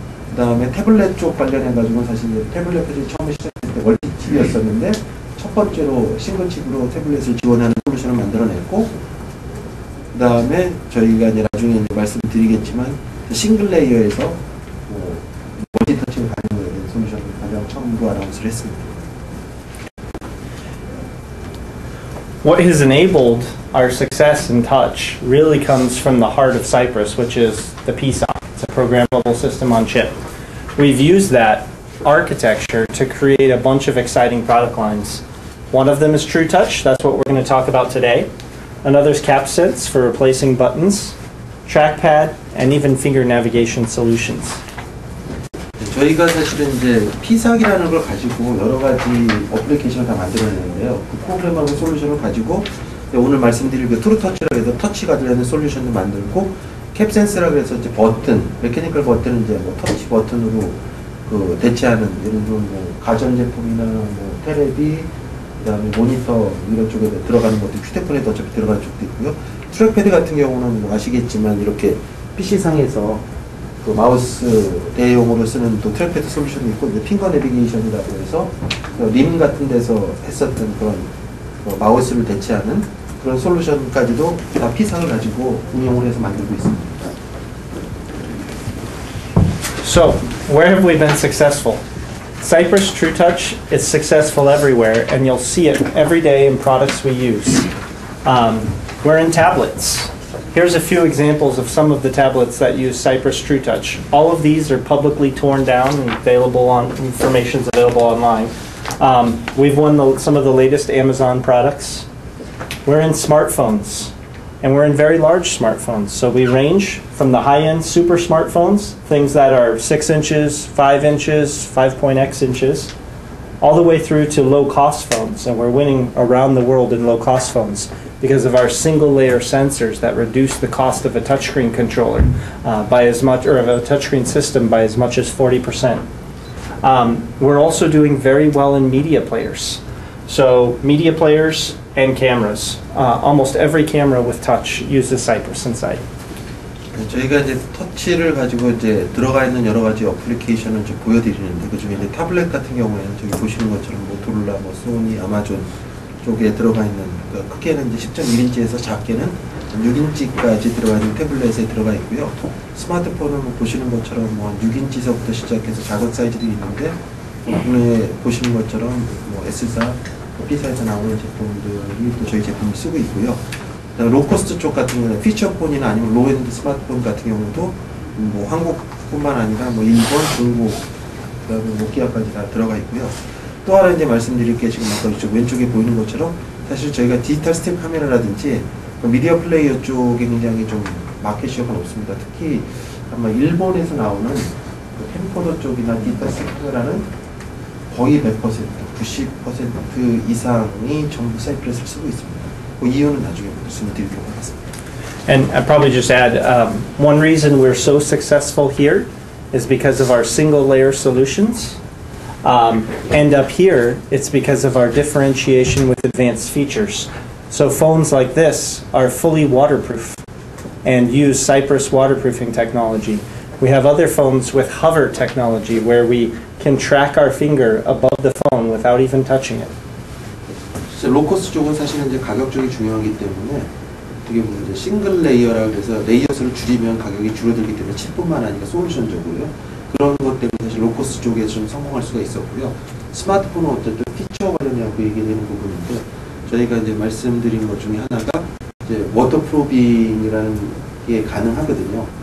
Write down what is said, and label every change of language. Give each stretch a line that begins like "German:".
Korean: 그 다음에 태블릿 쪽 관련해가지고 사실 태블릿이 처음에 시작할 때 멀티칩이었었는데, 첫 번째로 싱글칩으로 태블릿을 지원하는 솔루션을 만들어냈고, 그 다음에 저희가 이제 나중에 이제 말씀드리겠지만 싱글 레이어에서 멀티터치가 가능하게 된 솔루션을 가장 처음으로 아나운스를 했습니다.
English: What has enabled our success in touch really comes from the heart of Cypress, which is the PSOC. It's a programmable system on chip. We've used that architecture to create a bunch of exciting product lines. One of them is TrueTouch. That's what we're going to talk about today. Another is CapSense for replacing buttons, trackpad, and even finger navigation solutions.
Korean: 저희가 사실은 이제 PSOC이라는 걸 가지고 여러 가지 어플리케이션을 다 만들어내는데요. 그 프로그래머블 솔루션을 가지고 오늘 말씀드릴 그 트루터치라고 해서 터치가 되는 솔루션도 만들고, 캡센스라고 해서 이제 버튼, 메커니컬 버튼은 이제 터치 버튼으로 대체하는, 예를 들면 가전제품이나 테레비, 그다음에 모니터 이런 쪽에 들어가는 것도 휴대폰에도 어차피 들어가는 쪽도 있고요. 트랙패드 같은 경우는 아시겠지만 이렇게 PC상에서 그 마우스 대용으로 쓰는 또 트랙패드 솔루션이 있고, 이제 핑거 내비게이션이라고 해서 림 같은 데서 했었던 그런 마우스를 대체하는 그런 솔루션까지도 다 PSOC을 가지고 운영을 해서 만들고 있습니다.
English: So, where have we been successful? Cypress TrueTouch is successful everywhere, and you'll see it every day in products we use. We're in tablets. Here's a few examples of some of the tablets that use Cypress TrueTouch. All of these are publicly torn down and information's available online. We've won some of the latest Amazon products. We're in smartphones, and we're in very large smartphones. So we range from the high-end super smartphones, things that are 6 inches, 5 inches, 5.x inches, all the way through to low-cost phones. And we're winning around the world in low-cost phones because of our single-layer sensors that reduce the cost of a touchscreen controller by as much, or of a touchscreen system by as much as 40%. We're also doing very well in media players. So media players and cameras. Almost every camera with touch uses Cypress inside.
Korean: 저희가 이제 터치를 가지고 이제 들어가 있는 여러 가지 어플리케이션을 좀 보여드리는데 그 중에 이제 타블렛 같은 경우에는 저기 보시는 것처럼 모토로라, 뭐 소니, 아마존 쪽에 들어가 있는 그 크게는 이제 10.1인치에서 작게는 6인치까지 들어가 있는 태블릿에 들어가 있고요. 스마트폰은 뭐 보시는 것처럼 뭐 6인치서부터 시작해서 작은 사이즈도 있는데 국내에 보시는 것처럼 뭐 S사, B사에서 나오는 제품들이 또 저희 제품을 쓰고 있고요. 로코스트 쪽 같은 경우는 피처폰이나 아니면 로엔드 스마트폰 같은 경우도 뭐 한국뿐만 아니라 뭐 일본, 중국, 그다음에 노키아까지 다 들어가 있고요. 또 하나 이제 말씀드릴 게 지금 아까 이쪽 왼쪽에 보이는 것처럼 사실 저희가 디지털 스팀 카메라라든지 미디어 플레이어 쪽에 굉장히 좀 마켓 시어가 높습니다. 특히 아마 일본에서 나오는 캠코더 쪽이나 디지털 스팀 카메라는 거의 100%, 90% 이상이 전부 사이프레스를 쓰고 있습니다. 그 이유는 나중에 말씀드리도록 하겠습니다.
English: And I'd probably just add, one reason we're so successful here is because of our single layer solutions. And up here, it's because of our differentiation with advanced features. So phones like this are fully waterproof and use Cypress waterproofing technology. We have other phones with hover technology where we can track our finger above the phone without even touching it.
Korean: 로코스 쪽은 사실은 이제 가격 쪽이 중요하기 때문에 어떻게 보면 이제 싱글 레이어라 그래서 레이어 수를 줄이면 가격이 줄어들기 때문에 칩뿐만 아니라 솔루션적으로요. 그런 것 때문에 사실 로코스 쪽에 좀 성공할 수가 있었고요. 스마트폰은 어쨌든 피처 관련해서 얘기되는 부분인데 저희가 이제 말씀드린 것 중에 하나가 이제 워터프루빙이라는 게 가능하거든요.